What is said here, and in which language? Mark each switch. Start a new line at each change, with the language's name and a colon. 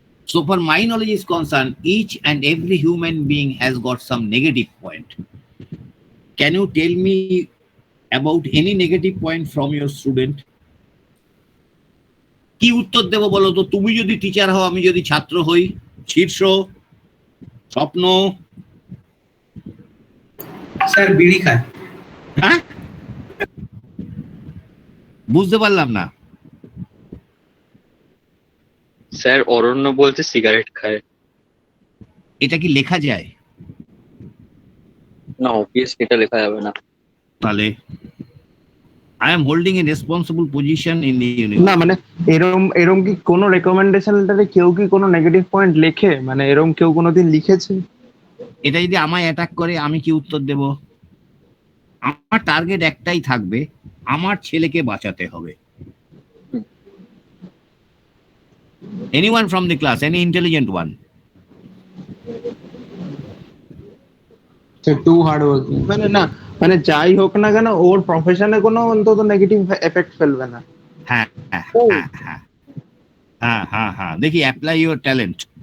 English: So for my knowledge is concerned, each and every human being has got some negative point. Can you tell me about any negative point from your student?
Bangla: কি উত্তর দেব বলো তো? তুমি যদি teacher হও, আমি যদি ছাত্র হই, শীর্ষ স্বপ্ন স্যার বিড়ি খায়। হ্যাঁ বুঝতে পারলাম না স্যার অরণ্য বলতে সিগারেট খায়। এটা কি লেখা যায়? না অবভিয়াসলি এটা লেখা যাবে না।
English: তাহলে I am holding a responsible position in the university.
Bangla: না মানে এরম কি কোনো রেকমেন্ডেশন লেটারে কেউ কি কোনো নেগেটিভ পয়েন্ট লেখে? মানে এরম কেউ কোনোদিন লিখেছে? এটা যদি আমায় অ্যাটাক করে আমি কি উত্তর দেব? আমার টার্গেট একটাই থাকবে, আমার ছেলেকে বাঁচাতে হবে।
English: Anyone from the class, any intelligent one? Too hard working
Bangla: মানে না, মানে যাই হোক না কেন ওর প্রফেশনে কোনো অন্তত নেগেটিভ এফেক্ট ফেলবে না। হ্যাঁ হ্যাঁ হ্যাঁ হ্যাঁ হ্যাঁ হ্যাঁ দেখি
English: Apply your talent.